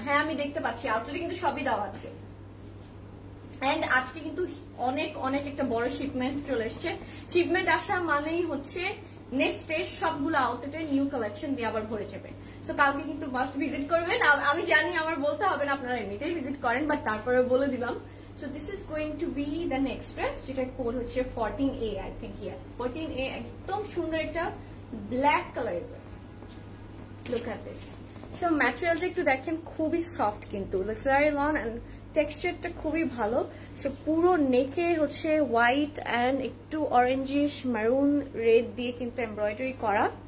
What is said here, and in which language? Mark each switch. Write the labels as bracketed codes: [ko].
[bn] হ্যাঁ, আমি দেখতে পাচ্ছি আউটলেটে কিন্তু সবই দেওয়া আছে। এন্ড আজকে কিন্তু অনেক একটা বড় শিপমেন্ট চলে এসছে। শিপমেন্ট আসা মানেই হচ্ছে নেক্সট ডে সবগুলো আউটলেটের নিউ কালেকশন দিয়ে আবার ভরে যাবে। সো কালকে কিন্তু মাস্ট ভিজিট করবেন। আমি জানি আমার বলতে হবে না, আপনারা এমনিতেই ভিজিট করেন, বাট তারপরে বলে দিলাম। [en] So this is going to be the next dress, [bn] যেটা কোড হচ্ছে [en] 14A, I think, yes 14A। [bn] একদম সুন্দর একটা ব্ল্যাক কালারের dress. [en] Look at this. [bn] So ম্যাটেরিয়ালটা একটু দেখেন, খুবই সফট কিন্তু, লাক্সারি লন এন্ড টেক্সচারটা খুবই ভালো। সো পুরো নেকে হচ্ছে হোয়াইট এন্ড একটু অরেঞ্জিশ মারুন রেড দিয়ে কিন্তু এমব্রয়ডারি করা।